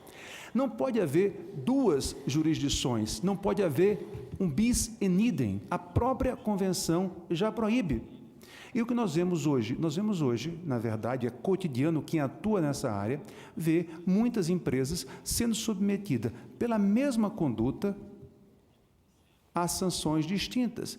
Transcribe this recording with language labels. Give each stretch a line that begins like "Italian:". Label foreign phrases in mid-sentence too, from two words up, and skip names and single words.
Portuguese: Não pode haver duas jurisdições, não pode haver um
Latin: bis in idem.
Portuguese: A própria convenção já proíbe. E o que nós vemos hoje, na verdade, é cotidiano, quem atua nessa área, vê muitas empresas sendo submetidas pela mesma conduta a sanções distintas.